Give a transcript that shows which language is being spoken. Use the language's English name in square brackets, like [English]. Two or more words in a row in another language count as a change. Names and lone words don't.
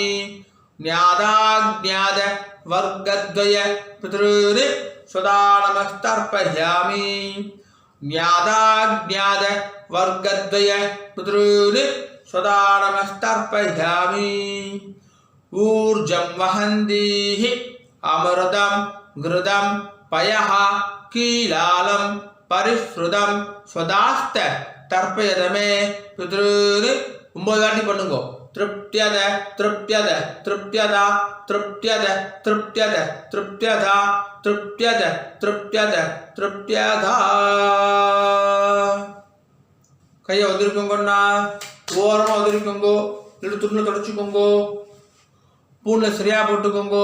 [Sanskrit] ज्ञाताज्ञात वर्गद्वय पितृर् स्वदानमस्तर्पयामि। ज्ञाताज्ञात वर्गद्वय पितॄन् स्वधानमस्तर्पयामि. ऊर्जं वहन्तीः अमृतं घृतं पयः कीलालं परिस्रुतम् स्वधास्थ तर्पयत मे पितॄन्. [Tamil] 9 வாட்டி பண்ணுங்க. [Sanskrit] तृप्यत तृप्यत तृप्यता तृप्यत तृप्यत तृप्यता तृप्यत तृप्यत तृप्यता. [Tamil] கையை உதிரிக்கோங்கண்ணா, ஓரமாக உதிரிக்கோங்கோ, இல்லைட்டு துணியில் தொடச்சிக்கோங்கோ, பூனில் சரியாக போட்டுக்கோங்கோ.